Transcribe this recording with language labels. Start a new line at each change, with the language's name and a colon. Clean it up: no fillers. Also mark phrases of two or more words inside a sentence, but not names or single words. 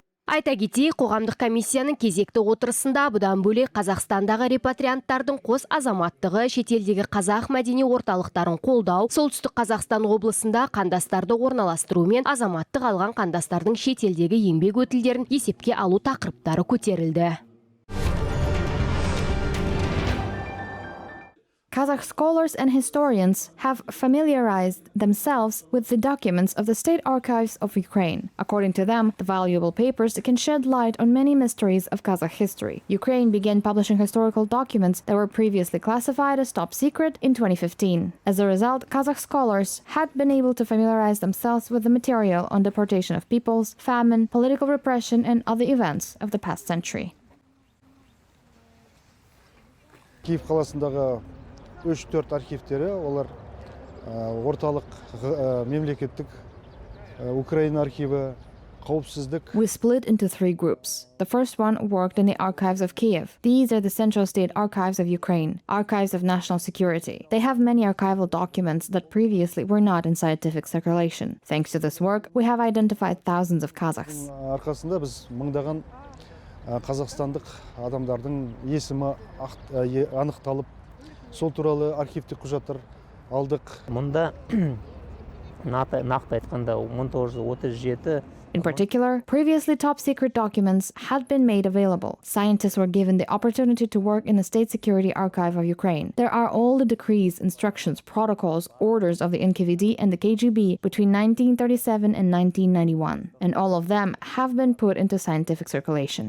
Kazakh: Айта кетейік, қоғамдық комиссияның кезекті отырысында бұдан бөлек Қазақстандағы репатрианттардың қос азаматтығы, шетелдегі қазақ мәдени орталықтарын қолдау, солтүстік Қазақстан облысында қандастарды орналастыру мен азаматтық алған қандастардың шетелдегі еңбек өтілдерін есепке алу тақырыптары көтерілді.
English: Kazakh scholars and historians have familiarized themselves with the documents of the State Archives of Ukraine. According to them, the valuable papers can shed light on many mysteries of Kazakh history. Ukraine began publishing historical documents that were previously classified as top secret in 2015. As a result, Kazakh scholars had been able to familiarize themselves with the material on deportation of peoples, famine, political repression, and other events of the past century.
Kazakh: Киев қаласындағы 3-4 архивтері, олар орталық мемлекеттік Украина архиві, қауіпсіздік.
English: We split into 3 groups. The first one worked in the archives of Kiev. These are the Central State Archives of Ukraine, archives of national security. They have many archival documents that previously were not in scientific circulation. Thanks to this work, we have identified thousands of Kazakhs.
Kazakh: Арқасында біз мыңдаған қазақстандық адамдардың есімі анықталып, сол туралы архивтік құжаттар алдық. Мұнда нақты айтқанда 1937.
English: In particular, previously top-secret documents had been made available. Scientists were given the opportunity to work in the State Security Archive of Ukraine. There are all the decrees, instructions, protocols, orders of the NKVD and the KGB between 1937 and 1991, and all of them have been put into scientific circulation.